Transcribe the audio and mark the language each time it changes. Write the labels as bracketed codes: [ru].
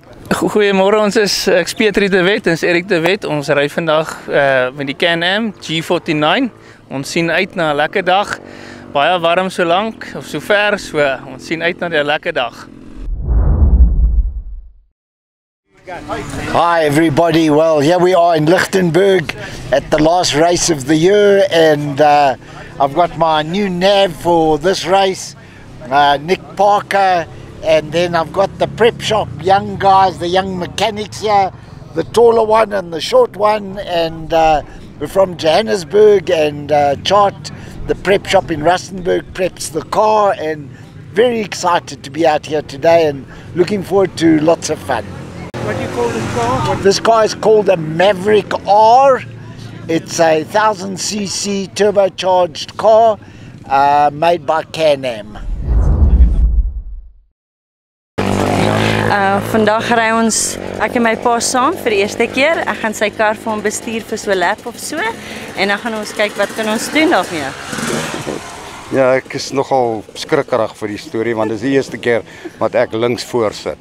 [af] Goeiemôre, ek is Pietrie de Wet, ons Erik de Wet. Ons ry vandag met die Can-Am G49. Ons sien uit na 'n lekker dag. Baie warm so lank of so ver, so ons sien uit na 'n lekker dag. [en] Hi everybody, well here we are in Lichtenburg at the last race of the year and I've got my new nav for this race, Nick Parker, and then I've got the prep shop, young guys, the young mechanics here, the taller one and the short one, and we're from Johannesburg and Chart, the prep shop in Rustenburg, preps the car, and very excited to be out here today and looking forward to lots of fun. What do you call this car? This car is called a Maverick R. It's a 1000cc turbocharged car made by Can-Am. [af] Vandag ry ons, ek en my pa saam vir die eerste keer. Ek gaan sy kar vir hom bestuur vir so 'n lap of so en dan gaan ons kyk wat kan ons doen daarmee. Ja, ek is nogal skrikkerig vir die storie want dit is die eerste keer wat ek links voor sit.